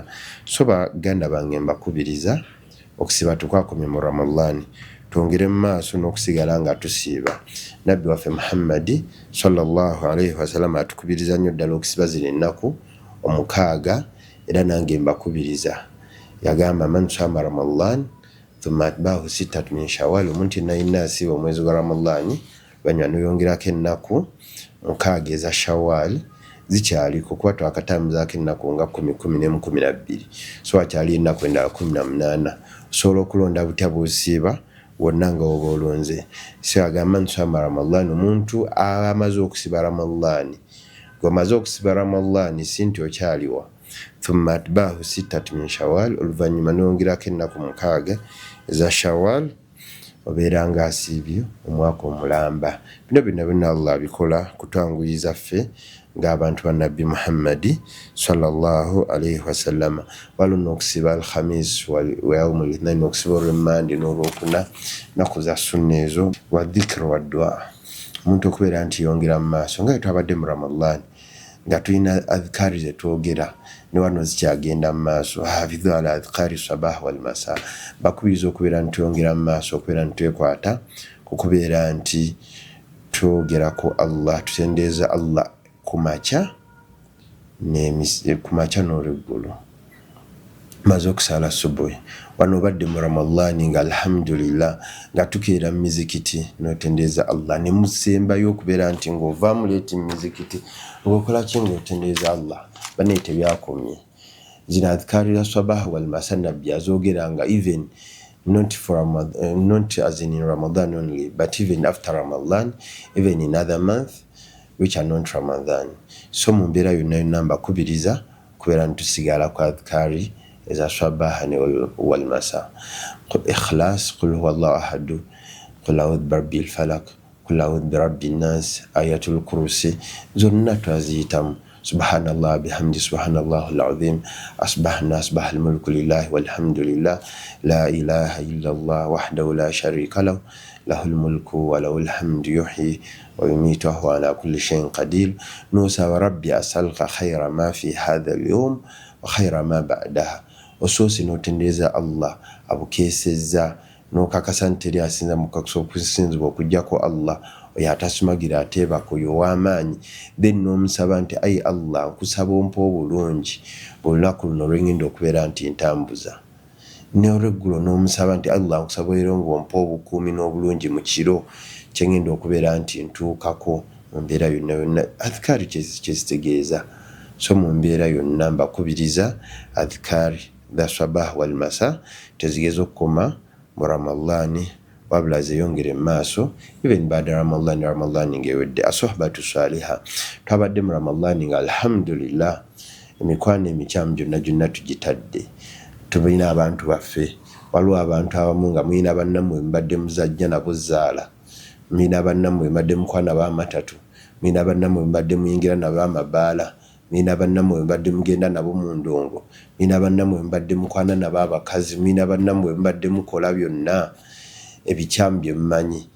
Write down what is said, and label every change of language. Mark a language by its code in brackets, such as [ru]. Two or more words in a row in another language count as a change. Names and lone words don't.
[lg] So baganda bange mbakubiriza okusiiba tukwakomye mu Ramadani twongere mu maaso n'okusigala nga tusiiba. Nabbi waffe Muhammadi [ar] صلى الله عليه وسلم [lg] atukubiriza nnyo ddala okusiiba zino ennaku omukaaga era nange mbakubiriza. [ar] Yagamba من صام رمضان ثم أتبعه ستا من شوال, [lg] omuntu yenna asiiba omwezi gwa Ramadani banywa n'oyongerako ennaku mukaaga eza Shawwal zikyaliko kuba twakatambuzaako ennaku nga 10, 11, 12 so wakyali ennaku endala 18. Osobola okulonda butya bw'osiiba wonna nga oba olonze. So agamba nti [ar] صام رمضان [lg] omuntu amaze okusiba Ramadani gw'amaze okusiba Ramadani si nti okyaliwa. [ar] ثم أتبعه ستا من شوال, [lg] oluvannyuma n'oyongerako ennaku mukaaga eza Shawwal obeera nga asiibye omwaka omulamba. Bino byonna Allah abikola kutwanguyiza ffe ng'abantu ba Nabbi Muhammadi [ar] صلى الله عليه وسلم. [lg] Walona okusiba [ar] الخميس ويوم الاثنين, [lg] okusiba Olwemmande n'Olwokuna, nnaku za sunna ezo, [ar] والذكر والدعاء. [lg] Omuntu okubeera nti yongera mu maaso nga twabadde mu Ramadani nga tulina adhikari zetwogera ne wano zikyagenda mu maaso. [ar] حافظوا على أذكار الصباح والمساء. [lg] Bakubiriza okubeera nti tuyongera mu maaso, okubeera nti twekwata kukubeera nti twogera ku Allah, tutendeeza Allah kumaca n'olweggulo maze okusala subuhi. Wano obadde mu Ramadani nga alhamdulillah nga tukeera mu mizikiti n'otendeeza Allah ne musembayo okubeera nti ng'ovaamu leeti mu mizikiti ng'okola ki ng'otendeeza Allah. Bane tebyakomye zino adhikari za sabah wal masa Nabbi azogeranga [en] even not as in Ramadan only but even after Ramadan, even in other months which are not Ramadan. [lg] So mu mbeera yonna mbakubiriza kubeera ntusigala ku adhikari eza [ar] الصباح والمساء. الإخلاص، قل هو الله أحد، قل أعوذ برب الفلق، قل أعوذ برب الناس، آية الكرسي [lg] zonna twaziyitamu. [ar] سبحان الله وبحمده سبحان الله العظيم، أصبحنا وأصبح الملك لله والحمد لله، لا إله إلا الله وحده لا شريك له، له الملك وله الحمد يحيي ويميت وهو على كل شيء قدير. Nusa ورب أسألك خير ما في هذا اليوم وخير ما بعده. [lg] Osoose n'otendeeza Allah abukeesezza n'okakasa nti teri asinza mukakusa okusinzibwa okuggyako Allah oyo atasumagira ateebako oyo ow'amaanyi. Then n'omusaba nti ayi Allah nkusaba ompa obulungi olunaku luno lwengenda okubeera nti ntambuza. N'olweggulo n'omusaba nti Allah nkusaba era ng'ompa obukuumi n'obulungi mu kiro kyengenda okubeera nti ntuukako mu mbeera yonna. Adhikari kyezitegeeza. So mu mbeera yonna mbakubiriza adhikari dha [ar] الصباح والمساء [lg] tezigeza okukoma mu Ramadani wabula zeyongere mu maaso even baada Ramadani ngewedde. [ar] الصحبة الصالحة, [lg] twabadde mu Ramadani nga alhamdulillah emikwano emikyamu gyonna tugitadde. Tulina abantu baffe, waliwo abantu abamu nga mulina bannammwe mbadde muzajja nabo zaala, mulina bannammwe mbadde mukwana b'amatatu, mulina bannammwe mbadde muyingira nabo amabaala, mulina bannammwe mbadde mugenda nabo mu ndongo, mulina bannammwe mbadde mukwana nabo abakazi, mulina bannammwe mbadde mukola byonna ebikyamu bye mumanyi.